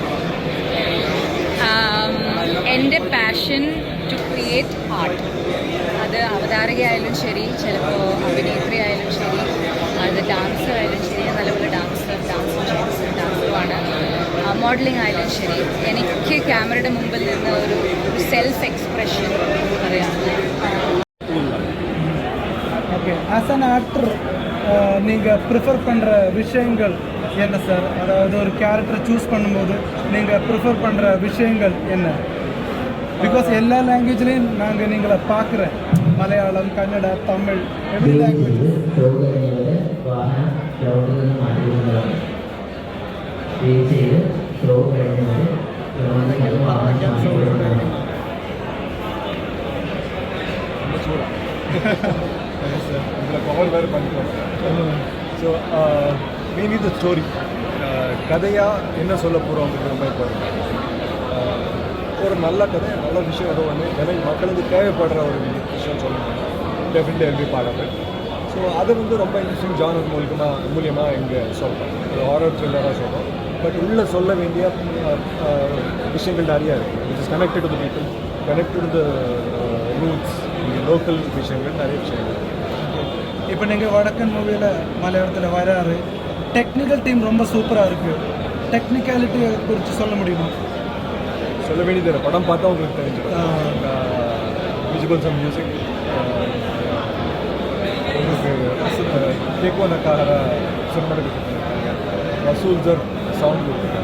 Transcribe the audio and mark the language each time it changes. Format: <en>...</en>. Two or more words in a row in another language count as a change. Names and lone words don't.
<ml>എൻ്റെ</ml> <en>passion to create art,</en> <ml>അത് അവതാരകയായാലും ശരി, ചിലപ്പോൾ അഭിനേത്രി ആയാലും ശരി, അത് ഡാൻസർ ആയാലും ശരി, നല്ലപോലെ ഡാൻസറുമാണ്, മോഡലിംഗ് ആയാലും ശരി, എനിക്ക് ക്യാമറയുടെ മുമ്പിൽ നിന്ന് ഒരു</ml> <en>self expression</en> <ml>പറയാം.</ml> <ta>ஓகே,</ta> <en>as an actor</en> <ta>நீங்கள் ப்ரிஃபர் பண்ணுற விஷயங்கள் என்ன சார்? அதாவது ஒரு கேரக்டரை சூஸ் பண்ணும்போது நீங்கள் ப்ரிஃபர் பண்ணுற விஷயங்கள் என்ன? பிகாஸ் எல்லா லாங்குவேஜ்லேயும் நாங்கள் நீங்களை பார்க்குறேன்,</ta> <ml>മലയാളം, കന്നഡ, തമിഴ്,</ml> <en>every language.</en> <ta>பவர் வேறு பண்ணிக்கிறோம்.</ta> <en>so mainly the story,</en> <ta>கதையாக என்ன சொல்ல போகிறோம் அப்படிங்கிற மாதிரி பாருங்கள். ஒரு நல்ல கதை, நல்ல விஷயம் ஏதோ ஒன்று மக்களுக்கு தேவைப்படுற ஒரு விஷயம் சொல்லணும்.</ta> <en>definitely every part of it.</en> <ta>ஸோ அது ரொம்ப</ta> <en>interesting genre</en> <ta>மூலியமாக இங்கே சொல்கிறோம். ஒரு</ta> <en>horror thriller</en> <ta>சொல்கிறோம். பட் உள்ளே சொல்ல வேண்டிய விஷயங்கள் நிறையா இருக்குது.</ta> <en>it is connected to the people, connected to the roots,</en> <ta>லோக்கல் விஷயங்கள், நிறைய விஷயங்கள். இப்போ நீங்கள் வடக்கன் மூவியில் மலையாளத்தில் வராரு,</ta> <en>technical team</en> <ta>ரொம்ப சூப்பராக இருக்குது. டெக்னிக்காலிட்டியை குறித்து சொல்ல முடியுமா? சொல்ல வேண்டியது படம் பார்த்தா உங்களுக்கு தெரிஞ்சிடும்.</ta> <en>visuals and music,</en> <ta>உங்களுக்கு கேட்கோ நக்கார சினிமாட்டோகிராஃபி பண்ணியிருக்காங்க, ரசூல் சார் சவுண்ட் கொடுத்துருக்காங்க.</ta>